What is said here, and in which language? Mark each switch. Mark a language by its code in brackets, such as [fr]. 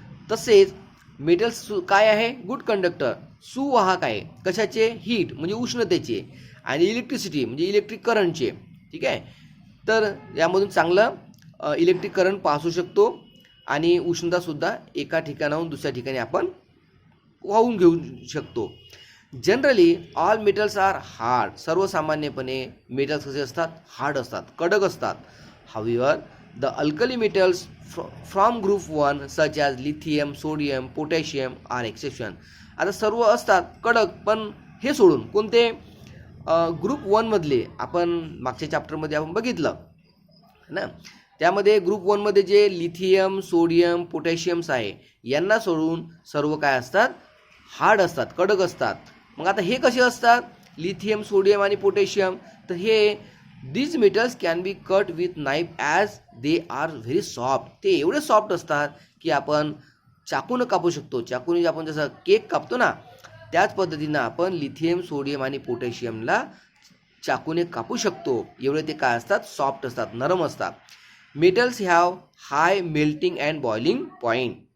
[mr] तसेच मेटल्स काय आहे, गुड कंडक्टर, सुवाहक आहे. कशाचे, हीट म्हणजे उष्णतेचे, आणि इलेक्ट्रिसिटी म्हणजे इलेक्ट्रिक करंटचे. ठीक आहे. तर यामधून चांगलं इलेक्ट्रिक करंट पास होऊ शकतो आणि उष्णतासुद्धा एका ठिकाणाहून दुसऱ्या ठिकाणी आपण वाहून घेऊ शकतो. [en] Generally all metals are hard. [mr] सर्वसामान्यपणे मेटल्स कसे असतात, हार्ड असतात, कडक असतात. [en] However the alkali metals from group 1 such as lithium, sodium, potassium are exception. [mr] आता सर्व असतात कडक, पण हे सोडून कोणते, ग्रुप 1 मधले आपण मागच्या चॅप्टरमध्ये आपण बघितलं ना, त्यामध्ये ग्रुप 1 मध्ये जे लिथियम, सोडियम, पोटॅशियम्स आहे यांना सोडून सर्व काय असतात, हार्ड असतात, कडक असतात. मग आता हे कसे असतात, लिथियम, सोडियम आणि पोटॅशियम, तर हे [en] these metals can be cut with knife as they are very soft. [mr] ते एवढे सॉफ्ट असतात की आपण चाकून कापू शकतो. चाकूने आपण जसं केक कापतो ना, त्याच पद्धतीनं आपण लिथियम, सोडियम आणि पोटॅशियमला चाकूने कापू शकतो. एवढे ते काय असतात, सॉफ्ट असतात, नरम असतात. [en] Metals have high melting and boiling point.